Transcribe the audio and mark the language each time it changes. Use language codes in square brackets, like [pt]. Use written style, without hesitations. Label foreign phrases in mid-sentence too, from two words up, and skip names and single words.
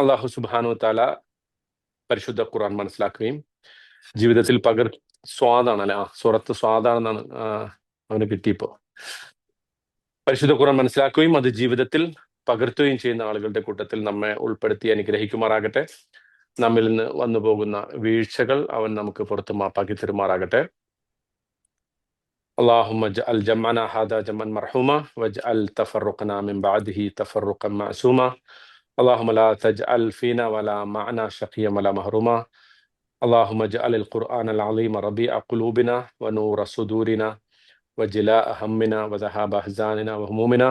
[ar] الله سبحانه تعالى [ml] പരിശുദ്ധ ഖുർആൻ മനസ്സിലാക്കുകയും ജീവിതത്തിൽ സ്വാദാണ് അല്ലെ, സൂറത്ത് സ്വാദാണെന്നാണ് അവന് കിട്ടിയപ്പോ. പരിശുദ്ധ ഖുർആൻ മനസ്സിലാക്കുകയും അത് ജീവിതത്തിൽ പകർത്തുകയും ചെയ്യുന്ന ആളുകളുടെ കൂട്ടത്തിൽ നമ്മെ ഉൾപ്പെടുത്തി അനുഗ്രഹിക്കുമാറാകട്ടെ. നമ്മിൽ നിന്ന് വന്നു പോകുന്ന വീഴ്ചകൾ അവൻ നമുക്ക് പുറത്ത് മാപ്പാക്കി തരുമാറാകട്ടെ. [ar] اللهم اجعل جمعنا هذا جمعا مرحوما واجعل تفرقنا من بعده تفرقا معصوما. اللهم لا تجعل فينا ولا معنا شقيا ولا محروما. اللهم اجعل القرآن العظيم ربيع قلوبنا ونور صدورنا وجلاء همنا وذهاب أحزاننا وهمومنا.